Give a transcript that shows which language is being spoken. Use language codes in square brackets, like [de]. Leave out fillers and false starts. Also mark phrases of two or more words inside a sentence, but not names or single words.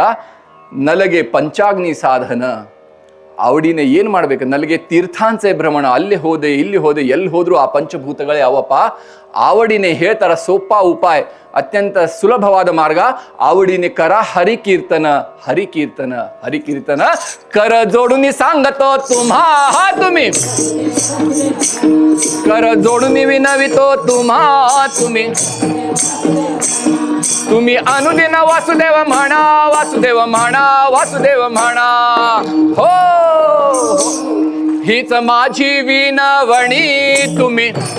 [mr] नलगे पंचाग्नी साधन आवडीने [kn] ಏನು ಮಾಡ್ಬೇಕು? [mr] नलगे तीर्थांचे भ्रमण, [kn] ಅಲ್ಲಿ ಹೋದೆ ಇಲ್ಲಿ ಹೋದೆ, ಎಲ್ಲಿ ಹೋದ್ರು ಆ ಪಂಚಭೂತಗಳೇ ಅವಪ್ಪ. ಆವಡಿನೇ ಹೇಳ್ತಾರ ಸೋಪ ಉಪಾಯ, ಅತ್ಯಂತ ಸುಲಭವಾದ ಮಾರ್ಗ. [mr] आवडीने कर हरिकीर्तन कर जोडून सांगतो तुम्ही कर जोडून विनवितो तुम्ही अनुदिन वासुदेव म्हणा हो हीच माझी विनवणी तुम्ही,